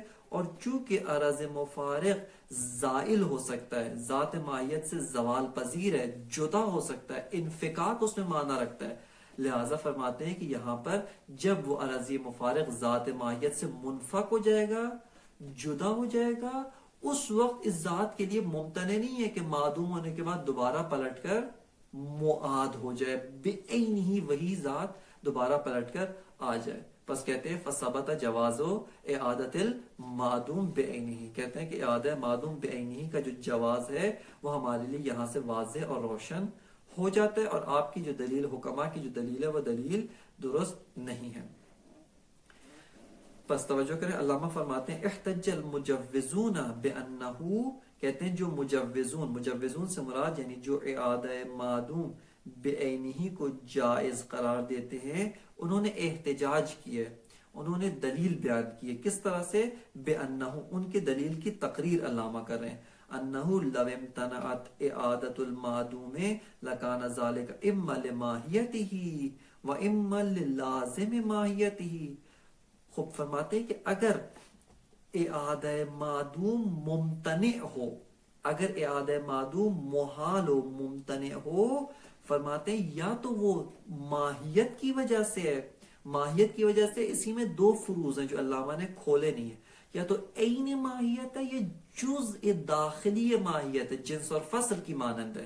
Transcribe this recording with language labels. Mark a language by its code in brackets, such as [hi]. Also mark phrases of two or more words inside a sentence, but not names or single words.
[ur] اور چونکہ عرض مفارق زائل ہو سکتا ہے، ذات ماہیت سے زوال پذیر ہے، جدا ہو سکتا ہے، انفکاک اس میں معنی رکھتا ہے، لہذا فرماتے ہیں کہ یہاں پر جب وہ عرضی مفارق ذات ماہیت سے منفک ہو جائے گا، جدا ہو جائے گا، اس وقت اس ذات کے لیے ممتنع نہیں ہے کہ معدوم ہونے کے بعد دوبارہ پلٹ کر معاد ہو جائے، بعین ہی وہی ذات دوبارہ پلٹ کر آ جائے. بس کہتے ہیں [ar] فثبت جواز اعادت المعدوم بعینہ، [ur] کہتے ہیں کہ اعادہ معدوم بعینہ کا جو جواز ہے وہ ہمارے لیے یہاں سے واضح اور روشن ہو جاتا ہے، اور آپ کی جو دلیل حکما کی جو دلیل ہے وہ دلیل درست نہیں ہے. پس توجہ کریں، علامہ فرماتے ہیں [ar] احتج المجوزون بانہ، [ur] کہتے ہیں جو مجوزون سے مراد یعنی جو اعادہ معدوم بعینہ کو جائز قرار دیتے ہیں، انہوں نے احتجاج کیا، انہوں نے دلیل بیان کی ہے. کس طرح سے؟ بانہ، ان کے دلیل کی تقریر علامہ کر رہے ہیں. [ar] انہ لو امتنعت اعادت المعدوم لکان ذلک اما لماہیتہ و اما للازم ماہیتہ. [ur] خوب فرماتے ہیں کہ اگر اعادہ معدوم ممتنع ہو، اگر اعادہ معدوم محال ہو، ممتنع ہو، فرماتے ہیں یا تو وہ ماہیت کی وجہ سے ہے، ماہیت کی وجہ سے اسی میں 2 فروض ہیں جو علامہ نے کھولے نہیں ہیں، یا تو عین ماہیت ہے یا جزء داخلی ماہیت ہے، جنس اور فصل کی مانند ہے.